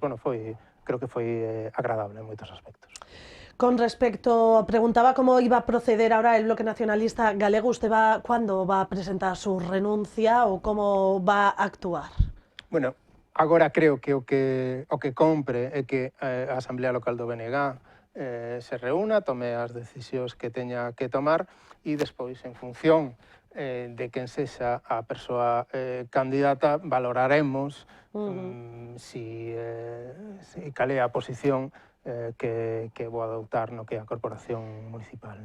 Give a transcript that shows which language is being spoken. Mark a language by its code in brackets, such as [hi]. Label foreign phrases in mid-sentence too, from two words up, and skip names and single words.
[gl] Bueno, creo que foi agradable en moitos aspectos. [es] Con respecto, preguntaba cómo iba a proceder ahora el Bloque Nacionalista Galego. ¿Usted cuándo va a presentar su renuncia o cómo va a actuar? [gl] Bueno, agora creo que o que compre é que a Asamblea Local do BNG se reúna, tome as decisións que teña que tomar e despois, en función de quen sexa a persoa candidata, valoraremos cal é a posición que vou adoptar no que é a corporación municipal.